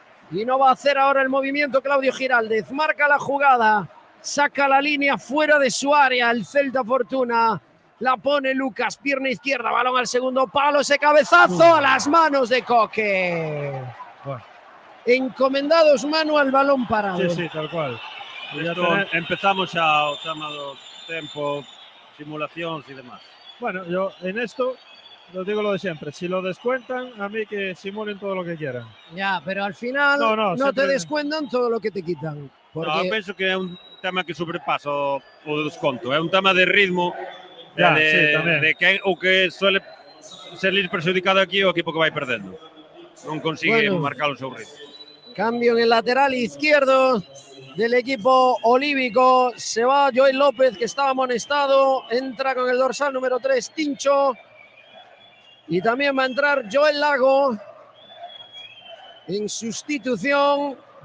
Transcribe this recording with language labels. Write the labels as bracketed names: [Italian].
[Spanish] Y no va a hacer ahora el movimiento Claudio Giraldez. Marca la jugada. Saca la línea fuera de su área. El Celta Fortuna. La pone Lucas. Pierna izquierda. Balón al segundo palo. Ese cabezazo a las manos de Coque. Encomendados mano al balón parado. Sí, tal cual. [Galician] Empezamos ya o tema do tempo, simulacións e demás. [Spanish] Bueno, yo en esto lo digo lo de siempre. Si lo descuentan, a mí que simulen todo lo que quieran. Ya, pero al final no te descuentan todo lo que te quitan. Porque... [Galician] No, penso que é un tema que sobrepasa o desconto. É un tema de ritmo, de que o que suele ser perxudicado aquí o equipo que vai perdendo. Non consigue marcar o seu ritmo. [Spanish] Cambio en el lateral izquierdo del equipo olívico. Se va Joel López, que estaba amonestado. Entra con el dorsal número 3, Tincho. Y también va a entrar Joel Lago en sustitución.